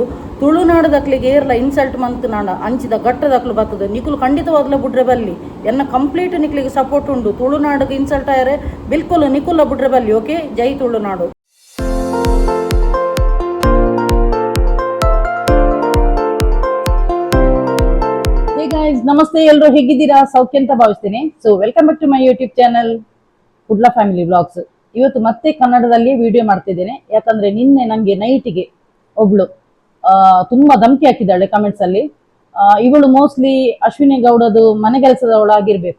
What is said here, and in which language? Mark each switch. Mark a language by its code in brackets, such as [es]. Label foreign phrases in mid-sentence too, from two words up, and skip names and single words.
[tcy] ತುಳುನಾಡದಕ್ಲಿಗೆ ಏರ್ಲ ಇನ್ಸಲ್ಟ್ ಮಂತ್ ನಾಂಡ ಅಂಚಿದ ಗಟ್ಟದಕ್ಲು ಬರ್ತದೆ ನಿಕುಲು ಖಂಡಿತವಾಗ್ಲ ಬುಡ್ರೆ ಬಲ್ಲಿ ಎನ್ನ ಕಂಪ್ಲೀಟ್ ನಿಕ್ಲಿಗೆ ಸಪೋರ್ಟ್ ಉಂಡು. ತುಳುನಾಡಿಗೆ ಇನ್ಸಲ್ಟ್ ಆಯರೆ ಬಿಲ್ಕುಲ್ ನಿಕುಲ ಬುಡ್ರೆ ಬಲ್ಲಿ. ಓಕೆ, ಜೈ ತುಳುನಾಡು. [kn] ನಮಸ್ತೆ, ಎಲ್ಲರೂ ಹೇಗಿದ್ದೀರಾ? ಸೌಖ್ಯ ಅಂತ ಭಾವಿಸ್ತೇನೆ. [en] So welcome back to my YouTube channel Kudla Family Vlogs. [kn] ಇವತ್ತು ಮತ್ತೆ ಕನ್ನಡದಲ್ಲಿ ವಿಡಿಯೋ ಮಾಡ್ತಿದ್ದೇನೆ. ಯಾಕಂದ್ರೆ ನಿನ್ನೆ ನಂಗೆ ನೈಟಿಗೆ ಒಬ್ಳು ತುಂಬಾ ಧಮಕಿ ಹಾಕಿದ್ದಾಳೆ ಕಮೆಂಟ್ಸ್ ಅಲ್ಲಿ. ಇವಳು ಮೋಸ್ಟ್ಲಿ ಅಶ್ವಿನಿ ಗೌಡದು ಮನೆ ಕೆಲಸದವಳಾಗಿರ್ಬೇಕು.